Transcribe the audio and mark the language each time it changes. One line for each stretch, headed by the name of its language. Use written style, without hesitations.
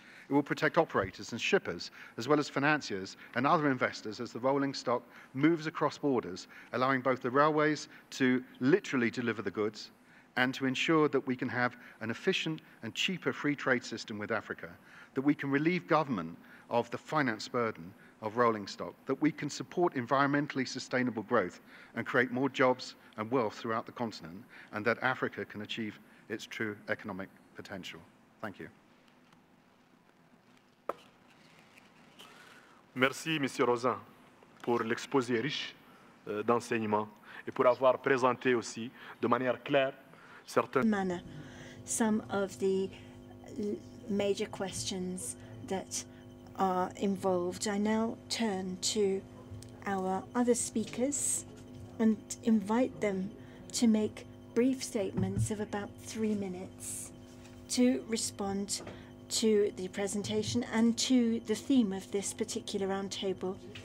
English: It will protect operators and shippers, as well as financiers and other investors as the rolling stock moves across borders, allowing both the railways to literally deliver the goods and to ensure that we can have an efficient and cheaper free trade system with Africa, that we can relieve government of the finance burden of rolling stock, that we can support environmentally sustainable growth and create more jobs and wealth throughout the continent, and that Africa can achieve its true economic potential. Thank you.
French: Merci, Monsieur Rosin, pour l'exposé riche d'enseignements et pour avoir présenté aussi de manière claire certaines...
English: Some of the major questions that are involved. I now turn to our other speakers and invite them to make brief statements of about 3 minutes to respond to the presentation and to the theme of this particular roundtable.